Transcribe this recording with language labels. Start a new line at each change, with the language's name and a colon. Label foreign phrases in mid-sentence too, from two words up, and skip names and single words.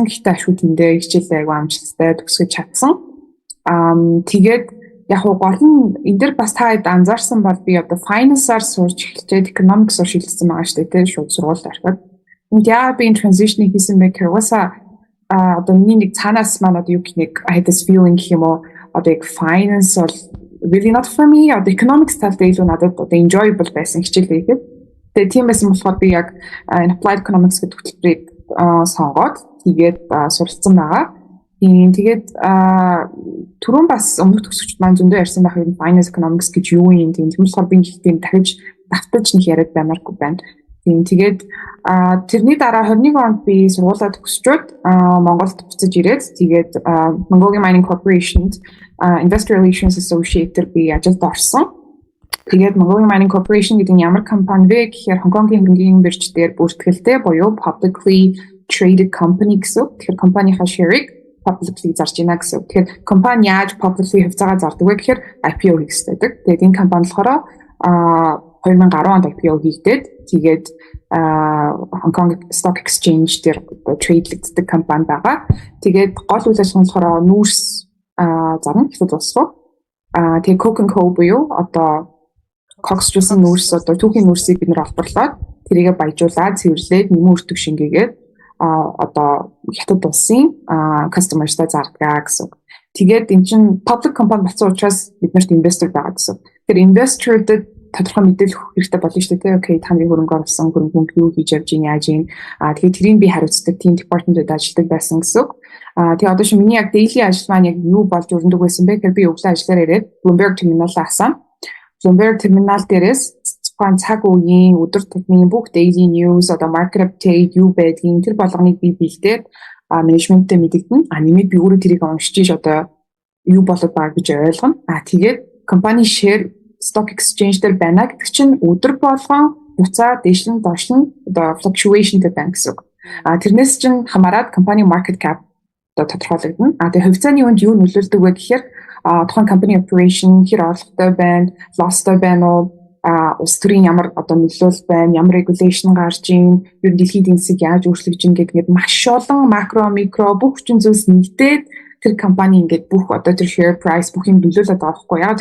Mongolian: Гэхдээ ашгүй тэндээ хичээлээ аягүй амжилттай төгсгөж чадсан. Тэгээд яг гол нь энэ дэр бас та хэд анзаарсан бол би одоо finance-аар сурч эхэлчихэд economics-оор шилжсэн байгаа шүү дээ. Тэр шууд сургуульд ороход. Яа би transition хийсэн бэ гэхээр одоо миний нэг цаанаас маань одоо юу гэх нэг
English: I had this feeling
Mongolian: гэх юм уу одоо яг finance бол
English: really not for me
Mongolian: одоо economics талтай илүү надад одоо enjoyable байсан хичээл хийгээд тэгээ тийм байсан болохоор би яг
English: applied economics
Mongolian: гэдэг хөтөлбөрийг сонгоод тэгээд суралцсан байгаа. Тэгээд түрүүн бас өмнөх төгсөгчд маань зөндөө ярьсан байх юм
English: finance economics
Mongolian: гэж юу юм тийм болохоор би их тийм дахиж давтаж нэг яриад баймааргүй байна. Тэгээд тэрний дараа 21 онд би сургуулаа төгсчөөд Монголд буцаж ирээд тэгээд Mongolian Mining Corporation
English: Investor Relations Associate
Mongolian: би ажилд орсон. Тэгээд Mongolian Mining Corporation гэдэг нь ямар компани вэ гэхээр Хонконгийн хөрөнгөний бирж дээр бүртгэлтэй буюу
English: publicly traded company
Mongolian: гэсэн. Тэгэхээр компанийхаа share-ийг publicly зарж байна гэсэн. Тэгэхээр компани яаж publicly хувьцаагаа зардаг вэ гэхээр IPO хийх хэрэгтэй. Тэгээд энэ компани болохоор 2010 онд IPO хийгдээд тэгээд Hong Kong Stock Exchange дээр трейдлэгддэг компани байгаа. Тэгээд гол үйл ажиллагаа нь болохоор нүүрс зарна хэвчээ дуусах. Тэгээд Coke & Co буюу одоо Cox Juice-ийн нүүрс одоо түүхийн нүүрсийг бид нэр олборлоод тэрийгэ баяжуулаад цэвэрлээд нэмэн өртөг шингээгээд одоо хятад улсын customer-тай зардаг гэсэн. Тэгээд эн чинь
English: public company
Mongolian: болсон учраас биднэрт investor байгаа гэсэн. Тэгэхээр investor-дэд тодорхой мэдээлэл өгөх хэрэгтэй болно шүү дээ. Окей, та нарын хөрөнгө оруулсан хөрөнгө юу хийж явж байна, яаж юм. Тэгээд тэрийг би хариуцдаг
English: team department-д
Mongolian: ажилладаг байсан гэсэн. Тэгээд одоо шинэ миний яг daily ажил маань яг юу болж өрнөдөг байсан бэ гэхээр би өглөө ажиллаар ирээд Bloomberg terminal-аа асан. Bloomberg terminal дээрээс цаг үеийн өдөр тутмын бүх
English: daily news
Mongolian: одоо
English: market update
Mongolian: юу байдгийг тэр болгоныг би бэлдээд менежменттэй мэдэгдэн. Нэмээд би өөрөө тэрийг уншиж одоо юу болоод байгаа гэж ойлгоно. Тэгээд компани
English: share stock exchange
Mongolian: дээр байна гэдэг чинь өдөр болгон хугацаа дэвшлэн доошлон одоо fluctuation гэдэг байна гэсэн. Тэрнээс чинь хамаарат компани
English: market cap
Mongolian: одоо тодорхойлогдно. Тэгээ хувьцааны үнд юу нөлөөлдөг вэ гэхээр тухайн компани operation хэр орлоготой байна, lossтой байна уу, улс төрийн ямар одоо нөлөөлөл байна, ямар regulation гарч ийн, ер нь дэлхийн эдийн засаг яаж өөрчлөгдөж ийн гэдэг маш олон макро, микро бүх хүчин зүйлс нэгдээд тэр компани ингээд бүх одоо тэр
English: share price
Mongolian: бүх юм нөлөөлөд байгаа байхгүй яа.